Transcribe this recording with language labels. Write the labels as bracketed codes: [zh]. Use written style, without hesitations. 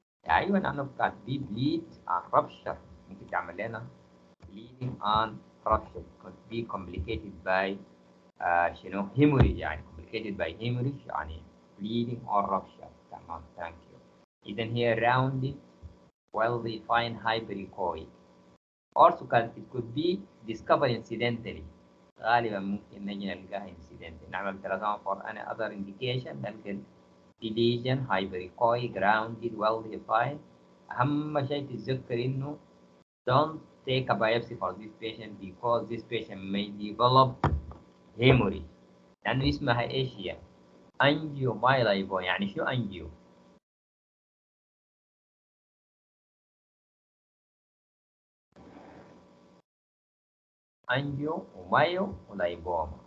[ar] أيوة، لأنه كان في بليد عن رابشر، ممكن تعمل لنا [en] bleeding on rupture could be complicated by [ar] شنو hemorrhage، يعني [en] complicated by hemorrhage [ar] يعني [en] bleeding or rupture. [ar] تمام، [en] thank you. [ar] إذا هي [en] rounded well defined hyperechoic. Also it could be discovered incidentally. [ar] غالبا ممكن نجي نلقاها incidentally. نعمل [en] ultrasound for any other indication [ar] نلقى [en] lesion hyperechoic rounded well defined. أهم شيء تتذكر إنه don't take a biopsy for this patient because this patient may develop hemorrhage. [ar] لأنه اسمها إيش هي؟ angiomyelin. يعني شو أنجيو؟ أنجيو ومايو ولايبوما.